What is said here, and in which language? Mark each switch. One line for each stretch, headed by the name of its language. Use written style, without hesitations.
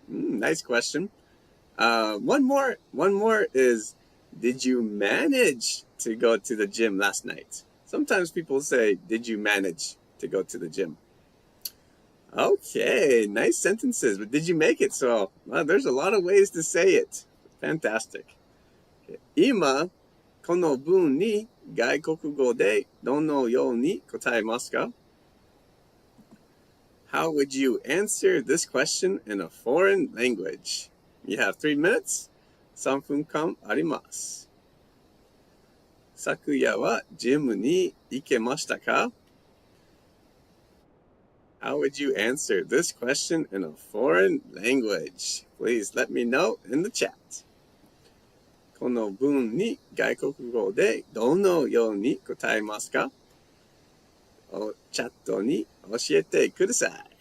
English: Nice question. One more is, did you manage to go to the gym last night? Sometimes people say, did you manage to go to the gym? Okay, nice sentences, but did you make it? So, there's a lot of ways to say it. Fantastic.
Japanese: 今、この文に外国語でどのように答えますか?
English: How would you answer this question in a foreign language? You have 3 minutes.
Japanese: 3分間あります。昨夜はジムに行けましたか?
English: How would you answer this question in a foreign language? Please let me know in the chat.
Japanese: この文に外国語でどのように答えますか? チャットに教えてください。